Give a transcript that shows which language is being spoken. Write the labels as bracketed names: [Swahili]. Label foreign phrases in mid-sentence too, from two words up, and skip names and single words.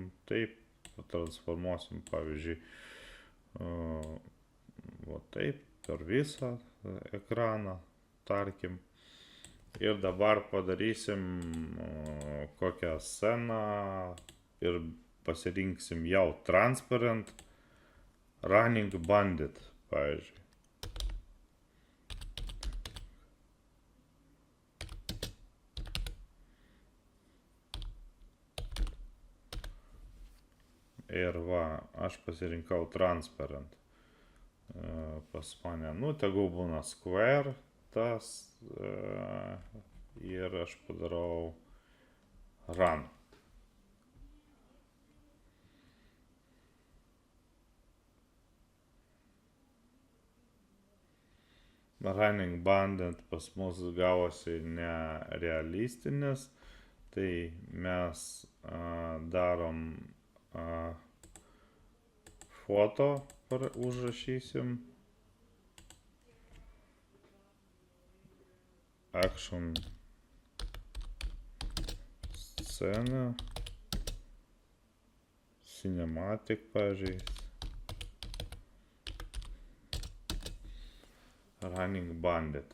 [Lithuanian] Taip, transformuosim, pavyzdžiui, va taip, per visą ekraną, tarkim. Ir dabar padarysim kokią sceną ir pasirinksim jau [English] transparent running bandit, [Lithuanian] pavyzdžiui. Ir va, aš pasirinkau transparent. Pas mane, tegul būna square tas ir aš padarau run. [English] Running bandit [Lithuanian] pas mus gavosi nerealistinis, tai mes darom foto užrašysim, action scena, cinematic, pavyzdžiui, [English] running bandit.